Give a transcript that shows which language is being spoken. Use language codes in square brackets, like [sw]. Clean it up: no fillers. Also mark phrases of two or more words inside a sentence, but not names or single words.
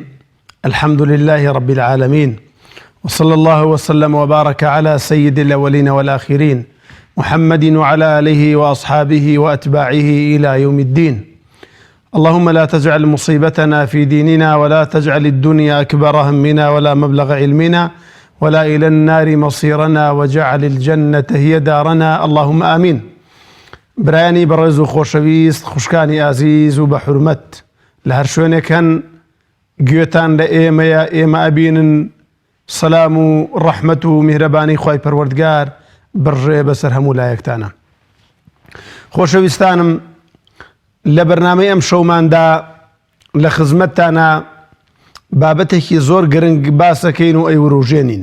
[ar] الحمد لله رب العالمين، وصلى الله وسلم وبارك على سيد الأولين والآخرين محمد وعلى آله وأصحابه وأتباعه إلى يوم الدين. اللهم لا تجعل مصيبتنا في ديننا، ولا تجعل الدنيا أكبر همنا ولا مبلغ علمنا، ولا إلى النار مصيرنا، وجعل الجنة هي دارنا، اللهم آمين. [ckb] برایانی بەڕێز و خۆشەویست، خوشکانی ئازیز و بە حورمەت لە هەر شوێنێک هەن گوێتان لە ئێمەیە، ئێمە ئەبینن. سەلام و ڕەحمەت و میهرەبانی خوای پەروەردگار بڕژێ بەسەر هەموو لایەکتانە. خۆشەویستانم، لە بەرنامەی ئەم شەوماندا لە خزمەتتانە بابەتێکی زۆر گرنگ باسەکەین و ئەیوروژێنین.